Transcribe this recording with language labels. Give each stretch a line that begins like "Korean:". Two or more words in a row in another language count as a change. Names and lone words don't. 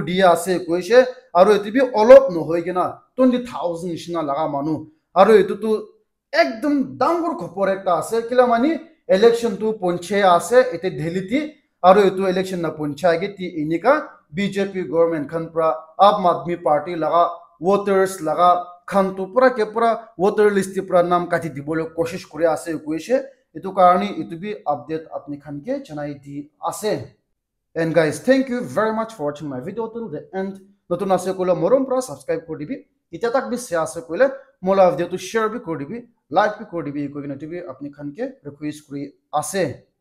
Naga Pidgin: dia ase koise aro etu bi olop no hoigena 20,000 nishina laga manu aro etu tu ekdom dangor khopor ekta ase kila mani election tu ponche ase ete dheliti aro etu election na poncha ge ti inika BJP government khan pra Aam Aadmi Party laga voters laga khan tu pura ke pura
English: voter list
Naga Pidgin: pra nam kati dibole koshish kore ase koise etu karni etu bi update apni khan ke janai di ase.
English: And guys, thank you very much for watching my video till the end.
Naga Pidgin: Notun ase kola morom pra subscribe kor dibi. Ita tak bi se ase koile mola video to share bi kor dibi, like bi kor dibi, koi na tu bi apni khan ke request kori ase.